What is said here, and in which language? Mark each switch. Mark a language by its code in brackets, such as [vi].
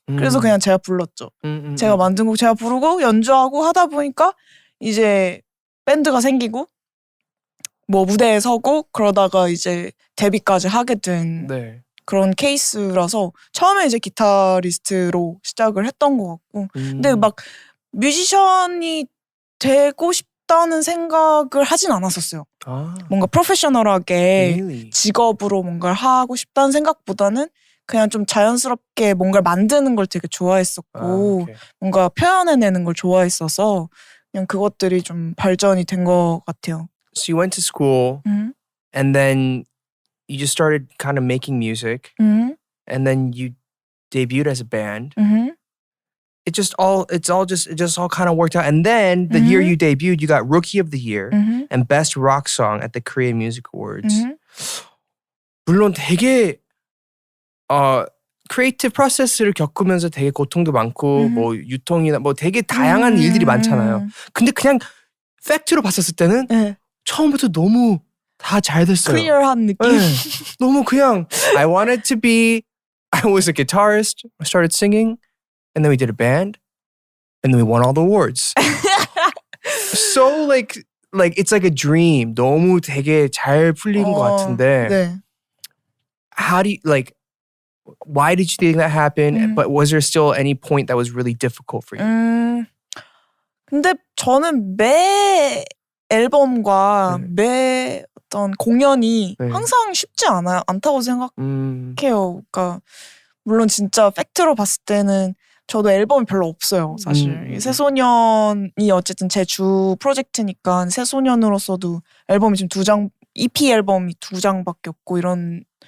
[ko] 그래서 그냥 제가 불렀죠. 제가 만든 곡 제가 부르고 연주하고 하다 보니까 이제 밴드가 생기고 뭐 무대에 서고 그러다가 이제 데뷔까지 하게 된 그런 케이스라서 처음에 이제 기타리스트로 시작을 했던 것 같고 근데 막 뮤지션이 되고 싶다는 생각을 하진 않았었어요. 뭔가 프로페셔널하게 직업으로 뭔가를 하고 싶다는 생각보다는 그냥 좀 자연스럽게 뭔가를 만드는 걸 되게 좋아했었고 뭔가 표현해내는 걸 좋아했어서 그냥 그것들이 좀 발전이 된 것 같아요. [en] So you went to school and then you just started kind of making music and then you debuted as a band. It just all kind of worked out. And then the year you debuted, you got Rookie of the Year and Best Rock Song at the Korean Music Awards. [ko] 물론 되게 크리에이티브 프로세스를 겪으면서 되게 고통도 많고 뭐 유통이나 뭐 되게 다양한 일들이 많잖아요. 근데 그냥 팩트로 봤었을 때는 처음부터 너무 다 잘 됐어요. 클리어한 느낌. 너무 그냥 [en] I was a guitarist. I started singing. And then we did a band, and then we won all the awards. So like it's like a dream. [ko] 너무 되게 잘 풀린 것 같은데. [en] How do you why did you think that happened? But was there still any point that was really difficult for you? [ko] 근데 저는 매 앨범과 매 어떤 공연이 항상 쉽지 않다고 생각해요. 그러니까 물론 진짜 팩트로 봤을 때는 저도 앨범이 별로 없어요, 사실. 새소년이 어쨌든 제 주 프로젝트니까 새소년으로서도 앨범이 지금 2장, EP 앨범이 2장밖에 없고 이런.